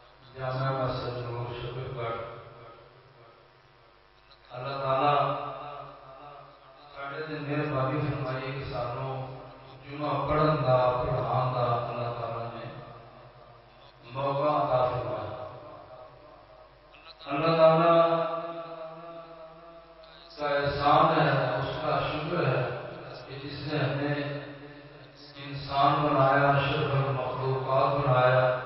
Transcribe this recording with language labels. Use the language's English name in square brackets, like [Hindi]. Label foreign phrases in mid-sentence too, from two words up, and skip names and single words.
[Punjabi] جامع مسجد نور شکر گڑھ اللہ تعالیٰ ساڈے تے مہربانی فرمائی کہ سانوں جمعہ پڑھن دا پڑھان دا اللہ تعالیٰ نے موقع عطا فرمایا۔ [Urdu] اللہ تعالیٰ کا احسان ہے، اس کا شکر ہے کہ جس نے ہمیں انسان بنایا، اشرف المخلوقات بنایا۔